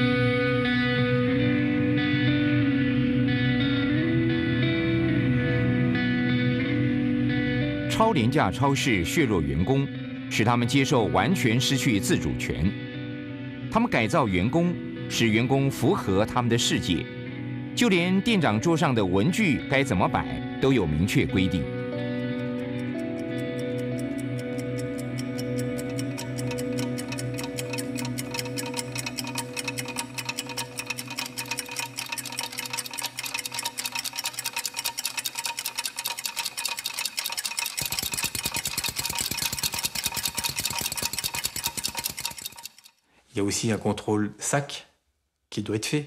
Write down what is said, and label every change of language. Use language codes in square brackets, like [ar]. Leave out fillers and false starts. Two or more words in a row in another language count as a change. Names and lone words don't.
[zh] « 超廉价超市削弱员工，使他们接受完全失去自主权。他们改造员工，使员工符合他们的世界，就连店长桌上的文具该怎么摆都有明确规定。 [fr] Il y a aussi un contrôle sac qui doit être fait.